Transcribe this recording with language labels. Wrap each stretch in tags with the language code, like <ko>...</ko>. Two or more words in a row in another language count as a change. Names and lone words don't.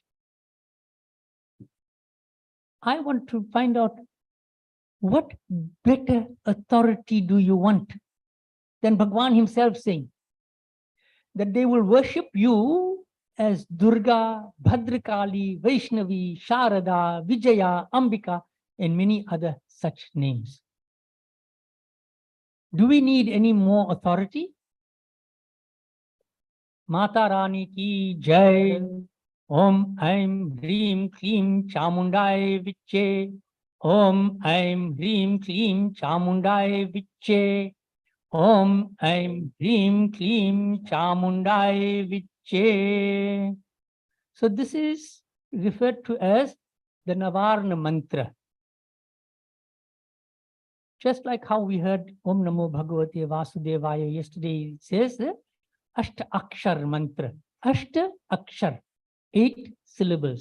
<en>I want to find out what better authority do you want than Bhagwan himself saying that they will worship you as Durga, Bhadrakali, Vaishnavi, Sharada, Vijaya, Ambika, and many other such names. Do we need any more authority?</en> <hi>माता रानी की जय.</hi> <sa>ॐ ऐं ह्रीं क्लीं चामुण्डायै विच्चे. ॐ ऐं ह्रीं क्लीं चामुण्डायै विच्चे. ॐ ऐं ह्रीं क्लीं चामुण्डायै विच्चे.</sa> <en>So this is referred to as the Navarna mantra. Just like how we heard</en> <sa>ॐ नमो भगवते वासुदेवाय</sa> <en>yesterday, it says the</en> <sa>अष्ट अक्षर</sa> <en>mantra.</en> <sa>अष्ट अक्षर,</sa> <en>8 syllables.</en>